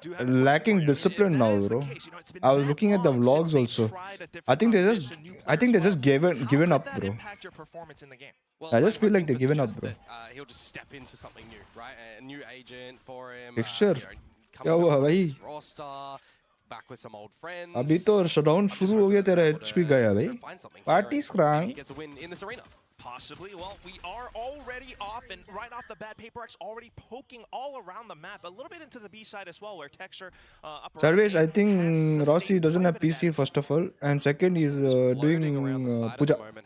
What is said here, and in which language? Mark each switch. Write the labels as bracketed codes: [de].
[en] are lacking discipline now, bro. I was looking at the vlogs also. I think they just given up, bro. Well, I just feel like they're giving up, bro. He'll just step into something new, right? A new agent for him. Texture. You [hi] क्या हुआ भाई? [en] Roster, back with some old friends. [hi] अभी तो shutdown शुरू हो गया तेरा HP गया भाई. [en] Party scram. He gets a win in this arena. Possibly. Well, we are already off, and right off the bat, PRX already poking all around the map, a little bit into the B side as well, where Texture upper Service, I think Rossi doesn't have PC first of all, and second he's doing puja.